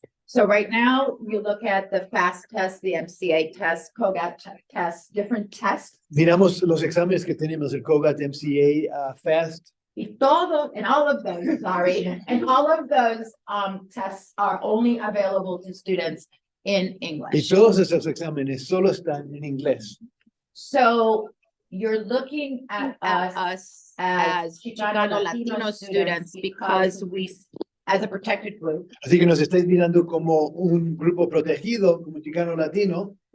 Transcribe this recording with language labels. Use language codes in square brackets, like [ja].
[en] So right now, you look at the FAST test, the MCA test, COGAT test, different tests. [es] Miramos los exámenes que tenemos, el COGAT, MCA, FAST, Y todo, [en] and all of those, sorry, and all of those tests are only available to students in [es] y [en] English. [es] todos esos exámenes solo están en inglés. [en] So you're looking at us as Chicano Chicano Latino Latino students because we, as a protected group, [es] Así que nos estáis mirando como un grupo protegido, como Chicano Latino,